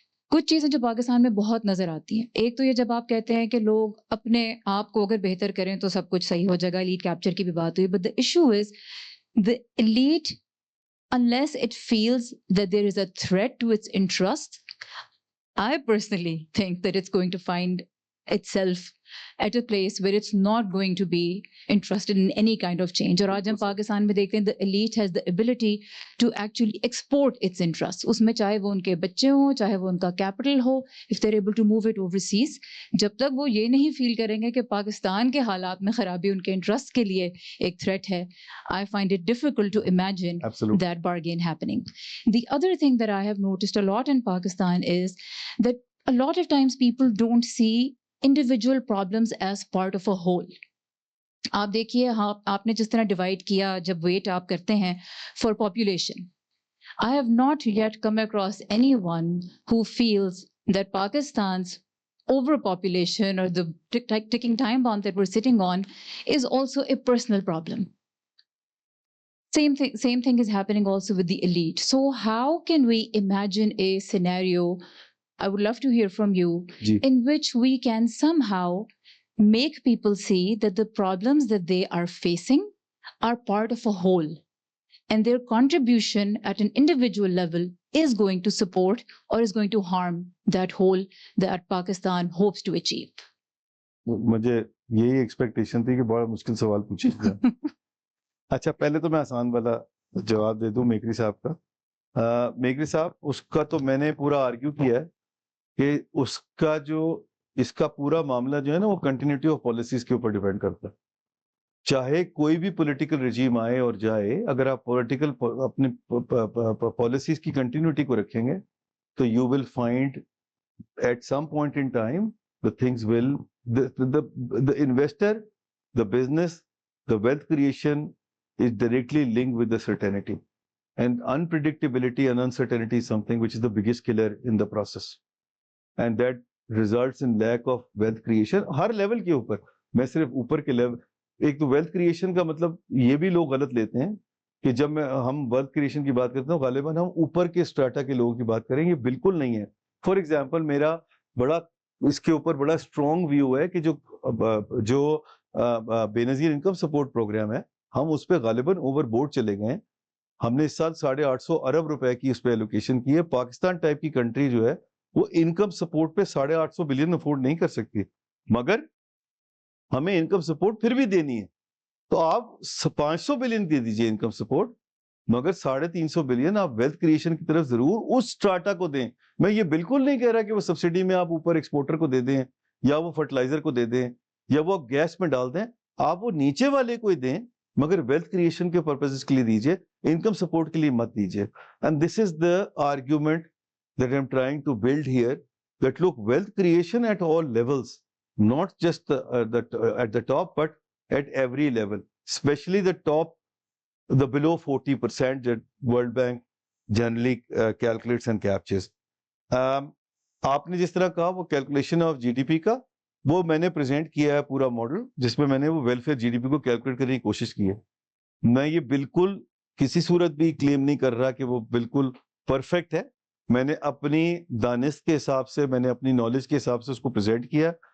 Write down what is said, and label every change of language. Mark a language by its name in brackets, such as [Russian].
[Urdu] کچھ چیزیں جو پاکستان میں بہت نظر آتی ہیں, ایک تو یہ جب آپ کہتے ہیں کہ لوگ اپنے آپ کو اگر بہتر کریں تو سب کچھ صحیح ہو جائے گا, ایلیٹ کیپچر کی بھی بات ہوئی, but [English] the issue is the elite, unless it feels that there is a threat to its interests, I personally think that it's going to find itself at a place where it's not going to be interested in any kind of change. [Urdu] اور آج ہم پاکستان میں دیکھتے ہیں [English] the elite has the ability to actually export its interests. [Urdu] اس میں چاہے وہ ان کے بچے ہوں, چاہے وہ ان کا capital ہو, [English] if they're able to move it overseas, [Urdu] جب تک وہ یہ نہیں feel کریں گے کہ پاکستان کے حالات میں خرابی ان کے انٹرسٹ کے لیے ایک threat ہے, [English] I find it difficult to imagine that bargain happening. The other thing that I have noticed a lot in Pakistan is that a lot of times people don't see individual problems as part of a whole. [Urdu] آپ دیکھیے, آپ نے جس طرح divide کیا جب wait آپ کرتے ہیں [English] for population, I have not yet come across anyone who feels that Pakistan's overpopulation or the ticking time bomb that we're sitting on is also a personal problem. Same thing is happening also with the elite. So how can we imagine a scenario, I would love to hear from you, in which we can somehow make people see that the problems that they are facing are part of a whole, and their contribution at an individual level is going to support or is going to harm that whole that Pakistan hopes to achieve. [Urdu] مجھے یہی expectation تھی کہ بڑا مشکل سوال پوچھے گا. اچھا, پہلے تو میں آسان والا جواب دے دوں میکری صاحب کا. میکری صاحب, اس کا تو میں نے پورا آرگیو کیا ہے کہ اس کا جو اس کا پورا معاملہ جو ہے نا وہ کنٹینیوٹی آف پالیسیز کے اوپر ڈیپینڈ کرتا ہے. چاہے کوئی بھی پولیٹیکل رجیم آئے اور جائے, اگر آپ پولیٹیکل اپنی پالیسیز کی کنٹینیوٹی کو رکھیں گے تو [English] You will find at some point in time the things will, the investor, the business, the wealth creation is directly linked with the certainty. And unpredictability and uncertainty is something which is the biggest killer in the process. And that results in lack of wealth creation. [Urdu] Hare level کے اوپر, میں صرف اوپر کے level, ایک تو wealth creation کا مطلب یہ بھی لوگ غلط لیتے ہیں کہ جب ہم wealth creation کی بات کرتے ہیں غالباً ہم اوپر کے اسٹراٹا کے لوگوں کی بات کریں گے. بالکل نہیں ہے. فار ایگزامپل میرا بڑا اس کے اوپر بڑا اسٹرانگ ویو ہے کہ جو بے نظیر انکم سپورٹ پروگرام ہے, ہم اس پہ غالباً اوور بورڈ چلے گئے ہیں. ہم نے اس سال 850 ارب روپے کی اس پہ ایلوکیشن کی ہے. پاکستان ٹائپ کی کنٹری جو ہے وہ انکم سپورٹ پہ 850 بلین افورڈ نہیں کر سکتی, مگر ہمیں انکم سپورٹ پھر بھی دینی ہے. تو آپ 500 بلین دے دیجئے انکم سپورٹ, مگر 350 بلین آپ ویلتھ کریشن کی طرف ضرور اس اسٹراٹا کو دیں. میں یہ بالکل نہیں کہہ رہا کہ وہ سبسڈی میں آپ اوپر ایکسپورٹر کو دے دیں یا وہ فرٹیلائزر کو دے دیں یا وہ گیس میں ڈال دیں, آپ وہ نیچے والے کو ہی دیں, مگر ویلتھ کریشن کے پرپسز کے لیے دیجئے, انکم سپورٹ کے لیے مت دیجئے. [English] And this is the argument that I'm trying to build here, that look, wealth creation at all levels, not just at the top, but at every level, especially the top, the below 40% that World Bank generally calculates and captures. [Urdu] آپ نے جس طرح کہا وہ calculation of جی D P کا, وہ میں نے پریزنٹ کیا ہے پورا ماڈل, جس میں میں نے وہ ویلفیئر جی ڈی پی کو کیلکولیٹ کرنے کی کوشش کی ہے. میں یہ بالکل کسی صورت بھی کلیم نہیں کر رہا کہ وہ بالکل پرفیکٹ ہے. میں نے اپنی دانست کے حساب سے, میں نے اپنی نالج کے حساب سے اس کو پریزنٹ کیا.